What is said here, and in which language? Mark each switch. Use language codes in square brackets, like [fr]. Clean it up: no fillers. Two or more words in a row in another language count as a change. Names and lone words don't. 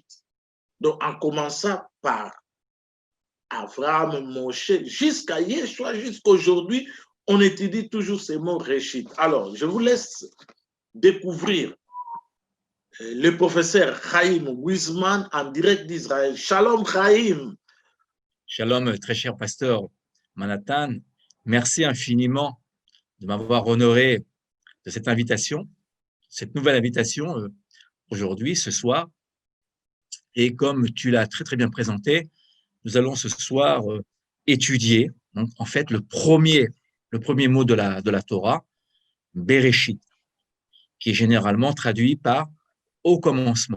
[fr] Donc, en commençant par Abraham, Moshe, jusqu'à Yeshua, jusqu'à aujourd'hui, on étudie toujours ces mots réchit. Alors, je vous laisse découvrir le professeur Chaim Wiesman en direct d'Israël. Shalom Chaim. Shalom, très cher pasteur Manhattan. Merci infiniment de m'avoir honoré de cette invitation, cette nouvelle invitation aujourd'hui, ce soir. Et comme tu l'as très, très bien présenté, nous allons ce soir étudier, donc, en fait, le premier mot de la Torah, Bereshit, qui est généralement traduit par « au commencement ».